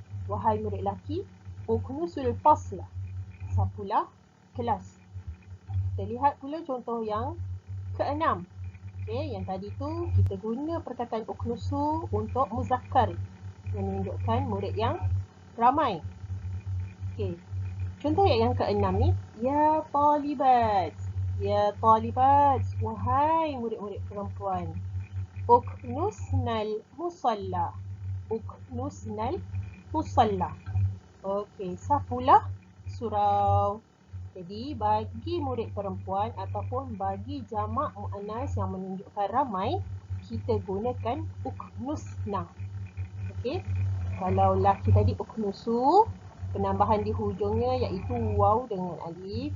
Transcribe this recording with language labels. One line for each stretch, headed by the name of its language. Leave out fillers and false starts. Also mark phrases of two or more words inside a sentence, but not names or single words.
Malay: wahai murid lelaki,
Arabic: اكنسوا الفصل,
Malay: sapulah kelas. Kita lihat pula contoh yang keenam. Okey, yang tadi tu kita guna perkataan uknusu untuk muzakkar, menunjukkan murid yang ramai. Okey, contoh yang keenam ni,
Arabic: يا طالبات. يا طالبات,
Malay: wahai murid-murid perempuan.
Arabic: اكنسن المصلى. اكنسن المصلى.
Malay: Okey, sapulah surau. Jadi, bagi murid perempuan ataupun bagi jamak muannas yang menunjukkan ramai, kita gunakan uknusna. Okey, kalau laki tadi uknusu, penambahan di hujungnya iaitu waw dengan alif.